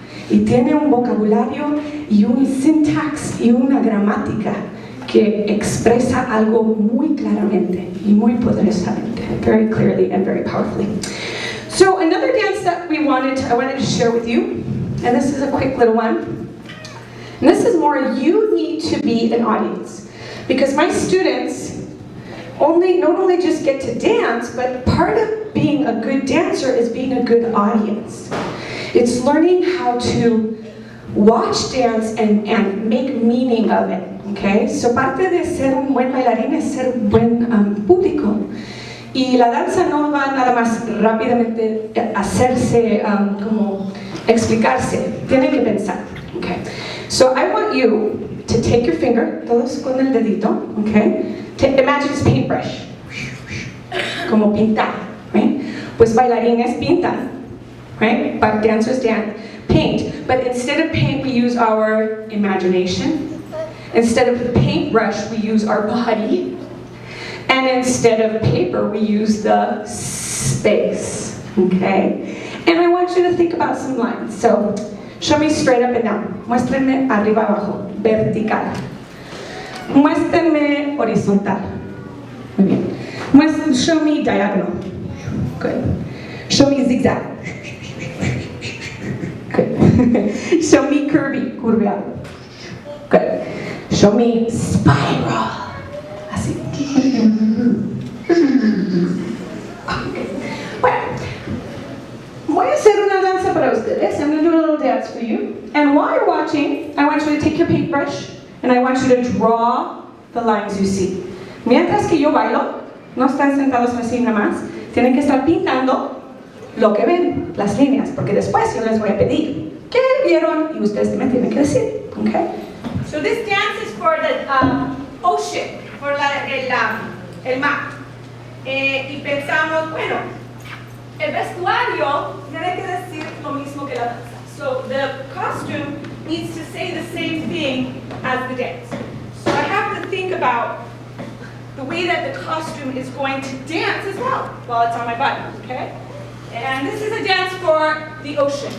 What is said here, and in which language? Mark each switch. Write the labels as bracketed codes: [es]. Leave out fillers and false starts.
[es] Y tiene un vocabulario y un syntax y una gramática que expresa algo muy claramente y muy poderosamente, [en] very clearly and very powerfully. So another dance that I wanted to share with you, and this is a quick little one. And this is more, you need to be an audience. Because my students not only just get to dance, but part of being a good dancer is being a good audience. It's learning how to watch dance and make meaning of it, okay? [es] So parte de ser un buen bailarín es ser un buen público. Y la danza no va nada más rápidamente hacerse, como explicarse. Tiene que pensar, [en] okay? So I want you to take your finger, [es] todos con el dedito, [en] okay? Imagine it's paintbrush, [es] como pintar, [en] right? [es] Pues bailarines pintan. Right? [en] But dancers paint. But instead of paint, we use our imagination. Instead of the paintbrush, we use our body. And instead of paper, we use the space. Okay? And I want you to think about some lines. So, show me straight up and down. [es] Muéstrenme arriba abajo. Vertical. Muéstrenme horizontal. Muy bien. [en] Show me diagonal. Good. Show me zigzag. Good. Show me curveado. Good. Show me spiral. Así. [es] Bueno, voy a hacer una danza para ustedes. [en] I'm going to do a little dance for you. And while you're watching, I want you to take your paintbrush and I want you to draw the lines you see. [es] Mientras que yo bailo, no están sentados así nada más, tienen que estar pintando lo que ven, las líneas, porque después yo les voy a pedir qué vieron y ustedes me tienen que decir, okay? [en] So this dance is for the ocean, for el mar. [es] Y pensamos, bueno, el vestuario tiene que decir lo mismo que la danza. [en] So the costume needs to say the same thing as the dance. So I have to think about the way that the costume is going to dance as well while it's on my body, okay? And this is a dance for the ocean.